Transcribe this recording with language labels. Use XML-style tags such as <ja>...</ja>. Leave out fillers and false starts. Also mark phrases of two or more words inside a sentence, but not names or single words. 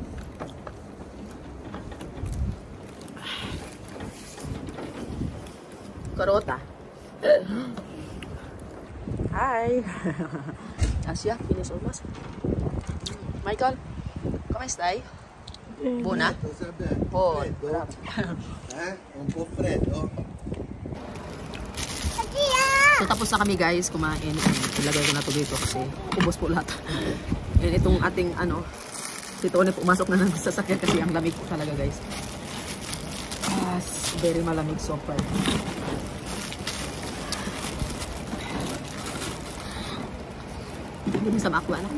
<tl>Karota.</tl> <en>Hi. Asia, finish almost.</en> <it>Michael, come stai? Buona? Oh, bravo. Un po' freddo?</it> <tl>So, tapos na kami guys kumain. Ilagay ko na to dito kasi ubos po lahat. And itong ating si Tony pumasok na ng sasakyan kasi ang lamig po talaga guys. Very malamig</tl> <en>so far.</en> <tl>Hindi sa makwa na.</tl>